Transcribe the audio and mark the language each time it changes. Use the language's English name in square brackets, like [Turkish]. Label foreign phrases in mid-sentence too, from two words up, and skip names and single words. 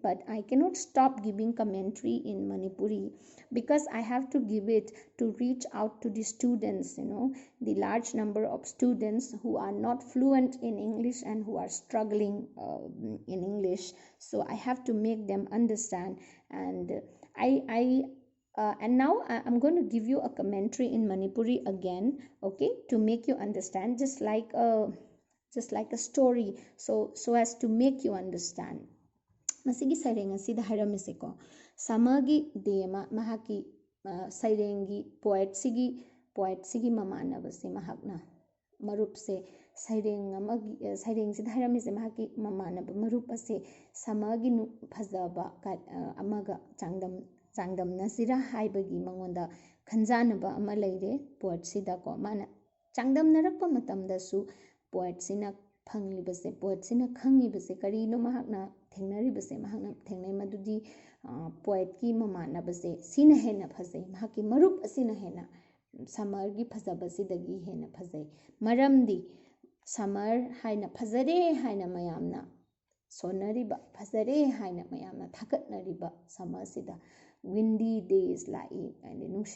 [English] But I cannot stop giving commentary in Manipuri because I have to give it to reach out to the students, the large number of students who are not fluent in English and who are struggling in English. So I have to make them understand. And and now I'm going to give you a commentary in Manipuri again, okay, to make you understand, just like a story, so as to make you understand. [Manipuri] Masigi saireng asida hairamese ko samagi dema mahaki sairengi poet sigi mamana base mahakna marup se saireng amagi saireng sida hairamese mahaki mamana marup ase samagi nu phajaba amaga changdam nasira haibagi mangonda khanjanaba ama leire poet sida ko mana changdam narakpa matamda su poet sina phangibase poet sina khangibase karino mahakna थेंगनरिबसे महकना थेंगनै मदुदी पोएट की ममानबसे सिना हेना फजै महकी मरुप असिना हेना समर की फजबसिदगी हेना फजै मरमदी समर हाइना फजरे हाइना मयामना सोनरिबा फजरे हाइना मयामना थाकतनरिबा समर सिदा [English] windy days [Manipuri] लाई एंड नुसित